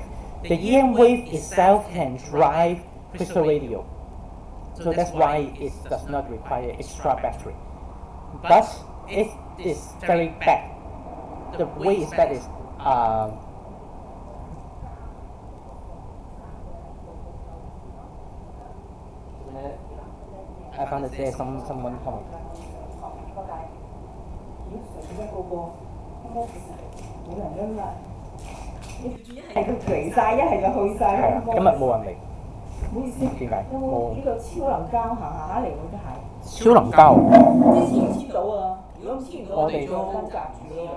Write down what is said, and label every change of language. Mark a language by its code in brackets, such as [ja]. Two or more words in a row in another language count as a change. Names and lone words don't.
[en] The EM wave itself can drive crystal radio, so that's why it does not require extra battery. But it is very bad. The way it's bad is I found that there's someone coming. [yue] 係佢嚟晒，一係就去晒。係啊，今日冇人嚟。唔好意思，點解？有冇呢個超能膠行下嚟喎？真係。超能膠。之前黐到啊，如果黐唔到，我哋就跟夾住咯。